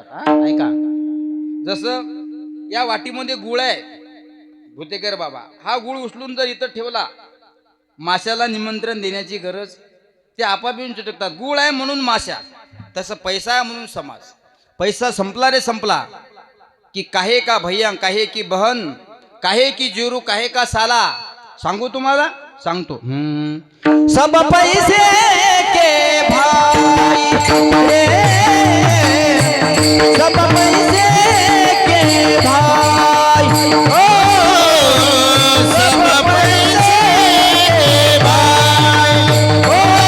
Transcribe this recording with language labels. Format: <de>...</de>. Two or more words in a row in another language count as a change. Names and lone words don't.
<mr>हा ऐका, जसं या वाटीमध्ये गुळ आहे, भुतेकर बाबा, हा गुळ उचलून जर इथं ठेवला, माशाला निमंत्रण देण्याची गरज, ते आपाप येऊन चिटकतात. गुळ आहे म्हणून माशा, तसं पैसा आहे म्हणून समाज. पैसा संपला रे संपला की</mr> <hi>काहे का भैया, काहे की बहन, काहे की जोरू, काहे का साला.</hi> <mr>सांगू तुम्हाला, सांगतो.</mr> <hi>सब पैसे के भाई रे, सब पैसे के भाई, ओ सब पैसे के भाई, ओ</hi>